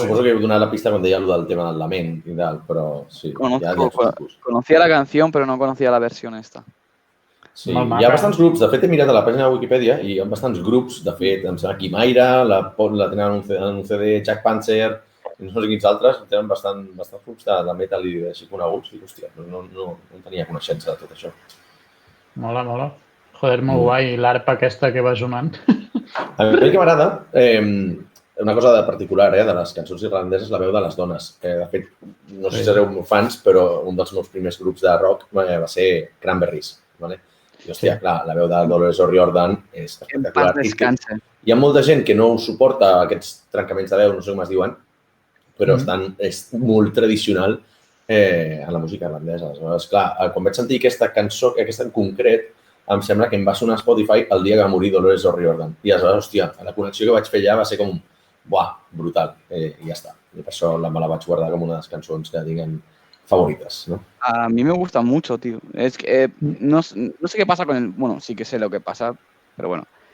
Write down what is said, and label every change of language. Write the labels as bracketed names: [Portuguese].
[Catalan] suposo que he donat la pista quan deia allò del tema del lament i tal, però sí, ja ets tipus. [Spanish] Conocía la canción, pero no conocía la versión esta. [Catalan] Sí, Molt hi maca, ha bastants grups. De fet, he mirat a la pàgina de Wikipedia i hi ha bastants grups. De fet, em sembla que Quimaira, la tenen en un CD, Jack Panzer, i no sé quins altres, tenen bastants grups de metal i així coneguts. I, hòstia, no tenia coneixença de tot això. Mola, mola. Joder, molt guai, l'arpa aquesta que va sonant. A mi el que m'agrada, una cosa de particular de les cançons irlandeses, la veu de les dones. De fet, no sé si sereu fans, però un dels meus primers grups de rock va ser Cranberries. Vale? I, hòstia, clar, la veu de Dolores O'Riordan és espectacular. Hi ha molta gent que no suporta aquests trencaments de veu, no sé com es diuen, però és molt tradicional en la música irlandesa. Aleshores, clar, quan vaig sentir aquesta cançó, aquesta en concret, em sembla que em va sonar a Spotify el dia que va morir Dolores O'Riordan. I aleshores, hòstia, la connexió que vaig fer allà va ser com, buah, brutal. I ja està. I per això me la vaig guardar com una de les cançons que diguen [Spanish] favoritas, ¿no? A mí me gusta mucho, tío. Es que no sé qué pasa con el... Bueno, sí que sé lo que pasa, pero bueno.